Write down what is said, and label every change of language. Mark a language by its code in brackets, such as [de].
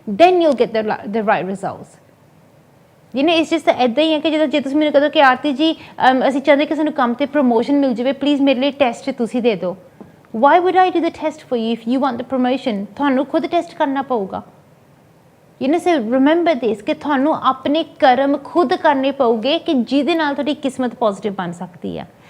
[en] then you'll get the right results. [pa] ਇਸ ਚੀਜ਼ ਤਾਂ ਇੱਦਾਂ ਹੀ ਹੈ ਕਿ ਜਦੋਂ ਜੇ ਤੁਸੀਂ ਮੈਨੂੰ ਕਹੋ ਕਿ ਆਰਤੀ ਜੀ ਅਸੀਂ ਚਾਹੁੰਦੇ ਕਿ ਸਾਨੂੰ ਕੰਮ 'ਤੇ ਪ੍ਰਮੋਸ਼ਨ ਮਿਲ ਜਾਵੇ, ਪਲੀਜ਼ ਮੇਰੇ ਲਈ ਟੈਸਟ ਤੁਸੀਂ ਦੇ ਦਿਓ। [en] why would I do the test for you if you want the promotion? [pa] ਤੁਹਾਨੂੰ ਖੁਦ ਟੈਸਟ ਕਰਨਾ ਪਊਗਾ। [en] so remember this [pa] ਕਿ ਤੁਹਾਨੂੰ ਆਪਣੇ ਕਰਮ ਖੁਦ ਕਰਨੇ ਪਊਗੇ ਕਿ ਜਿਹਦੇ ਨਾਲ ਤੁਹਾਡੀ ਕਿਸਮਤ ਪੋਜ਼ਿਟਿਵ ਬਣ ਸਕਦੀ ਆ।